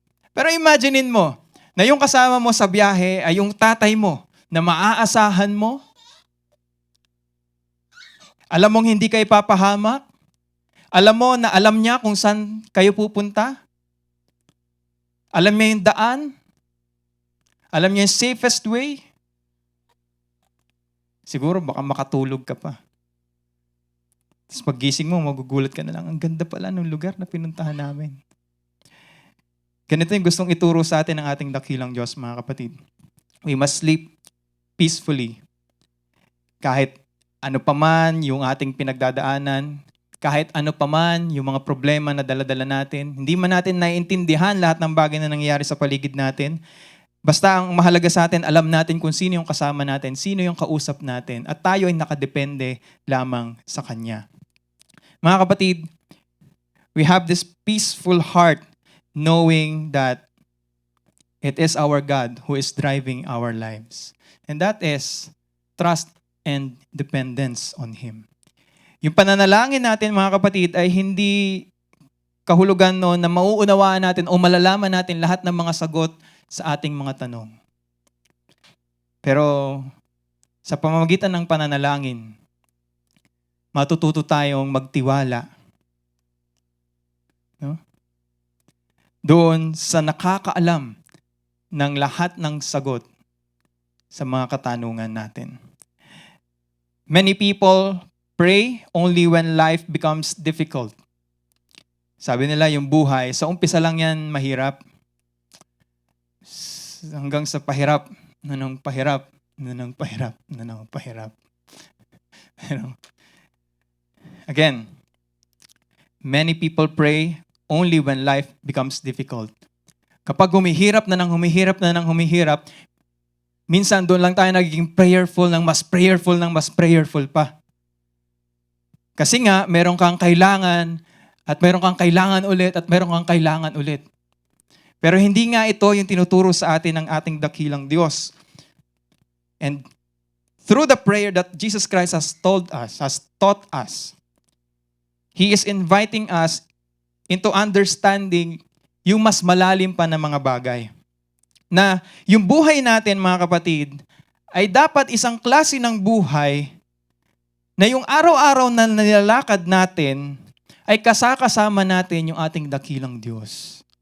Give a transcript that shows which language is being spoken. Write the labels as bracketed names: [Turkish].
[Filipino] Pero imaginein mo, na yung kasama mo sa biyahe ay yung tatay mo, na maaasahan mo, alam mong hindi kayo papahamak, alam mo na alam niya kung saan kayo pupunta, alam niya yung daan, alam niya yung [English] safest way. [Filipino] Siguro baka makatulog ka pa. Tapos paggising mo, magugulat ka na lang, ang ganda pala ng lugar na pinuntahan namin. Ganito yung gustong ituro sa atin ng ating dakilang Diyos, mga kapatid. [English] We must sleep peacefully. [Filipino] Kahit ano paman yung ating pinagdadaanan, kahit ano paman yung mga problema na dala-dala natin, hindi man natin naiintindihan lahat ng bagay na nangyayari sa paligid natin, basta ang mahalaga sa atin, alam natin kung sino yung kasama natin, sino yung kausap natin, at tayo ay nakadepende lamang sa Kanya. Mga kapatid, [English] we have this peaceful heart knowing that it is our God who is driving our lives. And that is trust and dependence on Him. [Filipino] Yung pananalangin natin, mga kapatid, ay hindi kahulugan noon na mauunawaan natin o malalaman natin lahat ng mga sagot sa ating mga tanong. Pero sa pamamagitan ng pananalangin, matututo tayong magtiwala, no? Doon sa nakakaalam ng lahat ng sagot sa mga katanungan natin. [English] Many people pray only when life becomes difficult. [Filipino] Sabi nila yung buhay, sa umpisa lang yan mahirap. Hanggang sa pahirap, nanong pahirap, nanong pahirap, nanong pahirap. [English] Again, many people pray only when life becomes difficult. [Filipino] Kapag humihirap na ng humihirap na ng humihirap, minsan doon lang tayo nagiging prayerful ng mas prayerful ng mas prayerful pa. Kasi nga, meron kang kailangan at meron kang kailangan ulit at meron kang kailangan ulit. Pero hindi nga ito yung tinuturo sa atin ng ating dakilang Diyos. [English] And through the prayer that Jesus Christ has taught us, He is inviting us into understanding [Filipino] yung mas malalim pa na mga bagay. Na yung buhay natin, mga kapatid, ay dapat isang klase ng buhay na yung araw-araw na nilalakad natin ay kasakasama natin yung ating dakilang Diyos.